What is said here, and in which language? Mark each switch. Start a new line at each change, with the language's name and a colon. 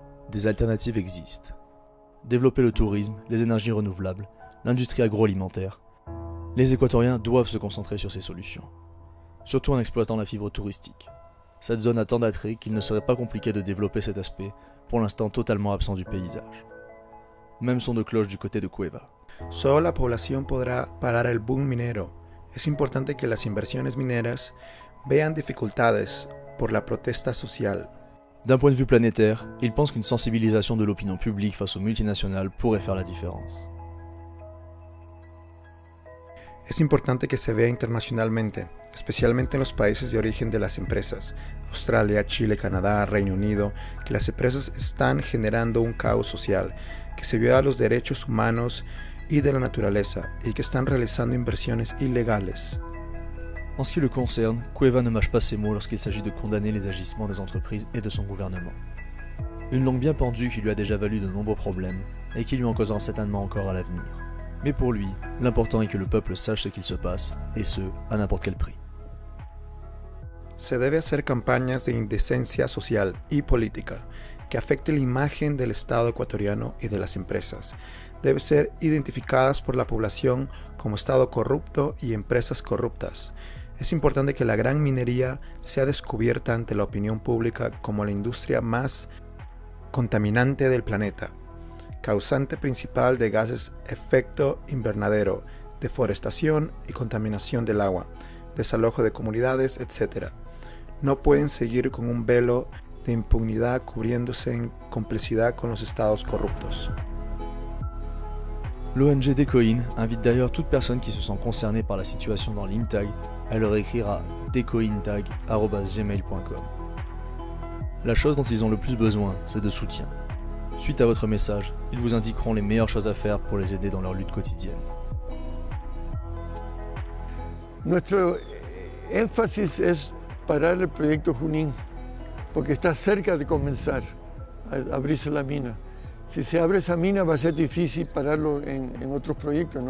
French: Des alternatives existent. Développer le tourisme, les énergies renouvelables, l'industrie agroalimentaire. Les Équatoriens doivent se concentrer sur ces solutions. Surtout en exploitant la fibre touristique. Cette zone a tant d'attraits qu'il ne serait pas compliqué de développer cet aspect, pour l'instant totalement absent du paysage. Même son de cloche du côté de Cueva.
Spanish: Solo la población podrá parar el boom minero. Es importante que las inversiones mineras vean dificultades por la protesta social.
French: D'un point de vue planétaire, il pense qu'une sensibilisation de l'opinion publique face aux multinationales pourrait faire la différence.
Spanish: Es importante que se vea internacionalmente, especialmente en los países de origen de las empresas, Australia, Chile, Canadá, Reino Unido, que las empresas están generando un caos social, que se viola los derechos humanos y de la naturaleza, y que están realizando inversiones ilegales.
French: En ce qui le concerne, Cueva ne mâche pas ses mots lorsqu'il s'agit de condamner les agissements des entreprises et de son gouvernement. Une langue bien pendue qui lui a déjà valu de nombreux problèmes et qui lui en causera certainement encore à l'avenir. Mais pour lui, l'important est que le peuple sache ce qu'il se passe, et ce, à n'importe quel prix.
Spanish: Se debe hacer campañas de indecencia social y política que afecte la imagen del Estado ecuatoriano y de las empresas. Deben ser identificadas por la población como Estado corrupto y empresas corruptas. Es importante que la gran minería sea descubierta ante la opinión pública como la industria más contaminante del planeta, causante principal de gases efecto invernadero, deforestación y contaminación del agua, desalojo de comunidades, etc. No pueden seguir con un velo de impunidad cubriéndose en complicidad con los estados corruptos.
French: L'ONG Decoin invite d'ailleurs toute personne qui se sent concernée par la situation dans l'Intag à leur écrire à decointag@gmail.com. La chose dont ils ont le plus besoin, c'est de soutien. Suite à votre message, ils vous indiqueront les meilleures choses à faire pour les aider dans leur lutte quotidienne.
Spanish: Nuestro énfasis es parar el proyecto Junín, porque está cerca de comenzar a abrirse la mina. Si se abre esa mina va a ser difícil pararlo en otros proyectos, ¿no?